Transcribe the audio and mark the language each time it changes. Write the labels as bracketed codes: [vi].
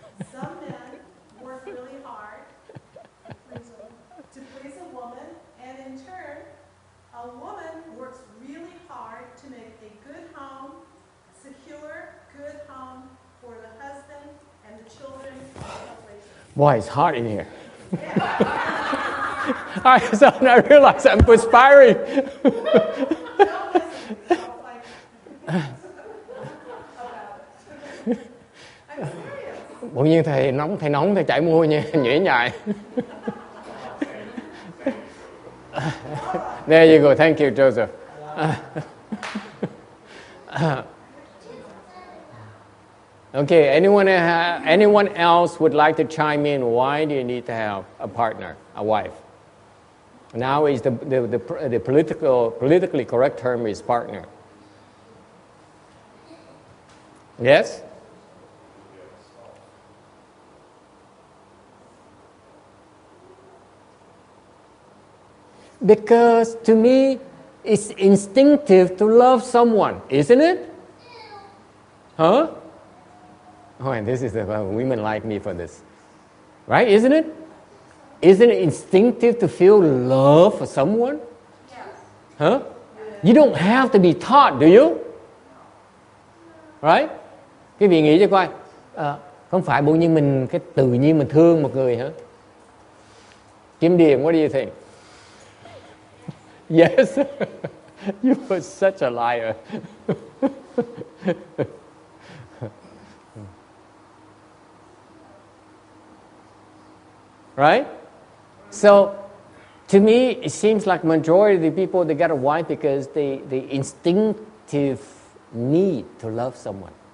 [en] Some men work really hard to please a woman, and in turn, a woman works really hard to make a good home, a secure, good home for the husband and the children. Boy, it's hot in here. I realize I'm perspiring. Don't listen to yourself like about it. I'm serious. [vi] Bỗng nhiên thầy nóng thầy chảy mồ hôi nhễ nhại. [en] There you go. Thank you, Joseph. Okay, anyone else would like to chime in? Why do you need to have a partner, a wife? Now is the politically correct term is partner. Yes? Because to me, it's instinctive to love someone, isn't it? Huh? Oh, and this is women like me for this. Right, isn't it? Isn't it instinctive to feel love for someone? Yes. Huh? You don't have to be taught, do you? Right? [vi] Quý vị nghĩ cho coi, không phải bỗng nhiên mình cái tự nhiên mình thương một người hả? [en] Kim Điền, what do you think? Yes. You were such a liar. Right? So, to me, it seems like majority of the people, they get a wife because they instinctive need to love someone.